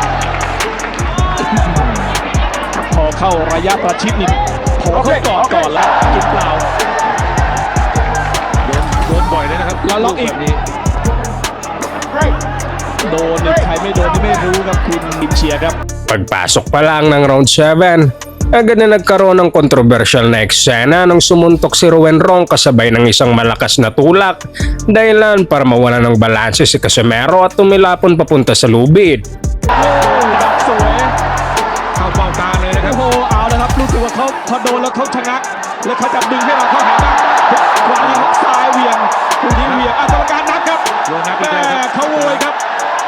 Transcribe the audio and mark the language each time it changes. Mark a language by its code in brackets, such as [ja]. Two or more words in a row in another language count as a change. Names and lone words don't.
[th] พอเข้าระยะประชิดนี่โผล่เข้าก่อนแล้วกินเปล่า 6โดนบ่อยเลยนะครับ แล้วล็อกอีก แบบนี้ โดนนี่ใครไม่โดนนี่ไม่รู้ครับคุณดิมเชียร์ครับ [tl] Pagpasok pa lang ng round 7, agad na nagkaroon ng kontrobersyal na eksena nang sumuntok si Ruwen Rong kasabay ng isang malakas na tulak, dahilan para mawala ng balanse si Casimero at tumilapon papunta sa lubid. [th] ดักสวย เข้าเบ้าตาเลยนะครับ โอ้โหเอาแล้วครับรู้สึกว่าเขาพอโดนแล้วเขาชะงักแล้วเขาจะดึงให้เราเข้าหาบ้างขวายิงซ้ายเหวี่ยงลูกนี้เหวี่ยงกรรมการนับครับ โดนนับอี แม่ กแล้วครับ เขาโวยครับ